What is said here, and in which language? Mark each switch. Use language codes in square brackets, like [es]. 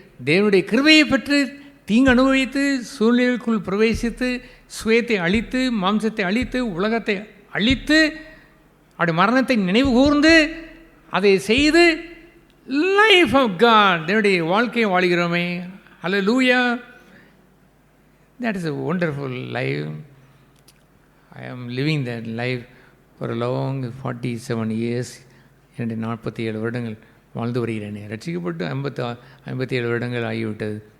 [ta] தேவனுடைய கிருபையை பெற்று தீங்கு அனுபவித்து சூழ்நிலைக்குள் பிரவேசித்து சுயத்தை அழித்து மாம்சத்தை அழித்து உலகத்தை அழித்து அப்படி மரணத்தை நினைவு கூர்ந்து அதை செய்து [en] life of God, [ta] தேவனுடைய வாழ்க்கையை வாழ்கிறோமே. [en] Hallelujah, that is a wonderful life. I am living that life for a long 47 years. [ta] என்னுடைய 47 வருடங்கள் வாழ்ந்து வருகிறேனே. ரட்சிக்கப்பட்டு 57 வருடங்கள் ஆகிவிட்டது.